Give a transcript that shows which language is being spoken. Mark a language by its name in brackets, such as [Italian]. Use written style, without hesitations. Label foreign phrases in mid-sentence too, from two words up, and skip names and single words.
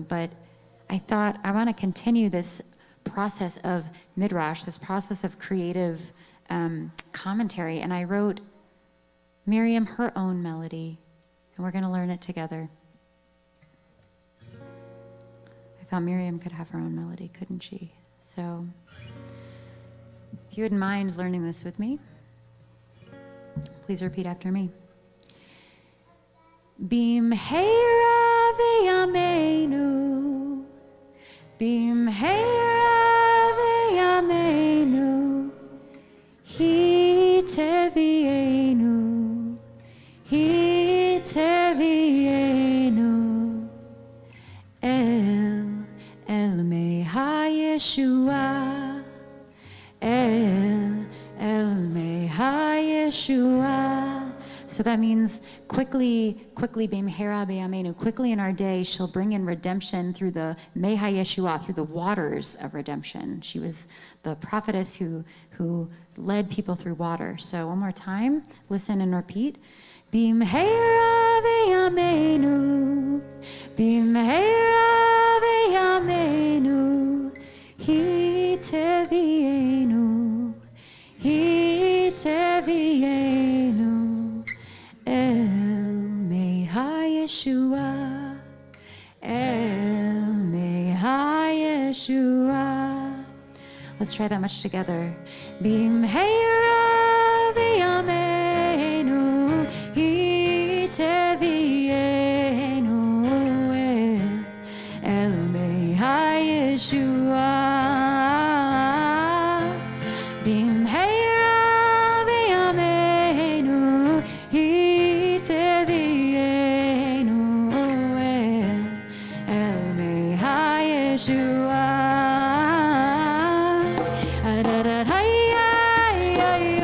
[English] But I thought I want to continue this process of midrash, this process of creative commentary, and I wrote Miriam her own melody, and we're going to learn it together. I thought Miriam could have her own melody, couldn't she? So if you wouldn't mind learning this with me, please repeat after me. [Hebrew] במהרה בימינו, במהרה בימינו, היא תביאנו, היא תביאנו, אל מי הישועה, אל מי הישועה. [English] So that means quickly, [Hebrew] במהרה בימינו, [English] quickly in our day, she'll bring in redemption through the [Hebrew] מי הישועה, [English] through the waters of redemption. She was the prophetess who led people through water. So one more time, listen and repeat. [Hebrew] במהרה בימינו, במהרה בימינו, היא תביאנו, היא תביאנו, אל מי הישועה, אל מי הישועה. [English] Let's try that much together. [Hebrew] במהרה בימינו, היא תביאנו, אל מי הישועה. במהרה בימינו, היא תביאנו, אל מי הישועה.